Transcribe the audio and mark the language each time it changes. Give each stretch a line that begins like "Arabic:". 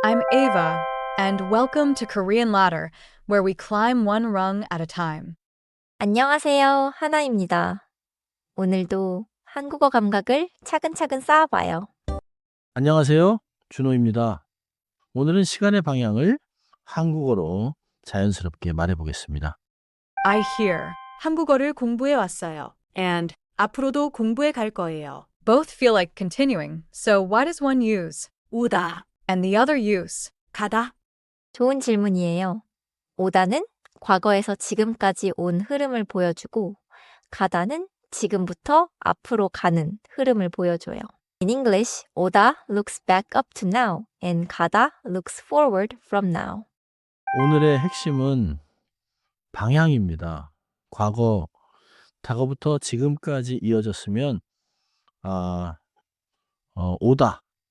English: I'm Ava, and welcome to Korean Ladder, where we climb one rung at a time.
Korean: 안녕하세요. 하나입니다. 오늘도 한국어 감각을 차근차근 쌓아봐요. 안녕하세요. 준호입니다. 오늘은 시간의 방향을 한국어로 자연스럽게 말해보겠습니다.
English: I hear.
Korean: 한국어를 공부해 왔어요. And 앞으로도 공부해 갈 거예요.
English: Both feel like continuing, so why does one use 오다 and the other use 가다?
Korean: 좋은 질문이에요. 오다는 과거에서 지금까지 온 흐름을 보여주고 가다는 지금부터 앞으로 가는 흐름을 보여줘요.
English: In English, 오다 looks back up to now and 가다 looks forward from now.
Korean: 오늘의 핵심은 방향입니다. 과거부터 지금까지 이어졌으면 오다.